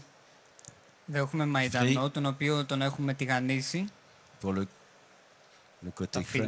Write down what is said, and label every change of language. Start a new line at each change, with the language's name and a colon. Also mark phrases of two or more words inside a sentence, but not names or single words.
Greek: Εδώ έχουμε μαϊντανό, τον οποίο τον έχουμε τηγανίσει.
French: pour le côté
Greek: Τα φύλλα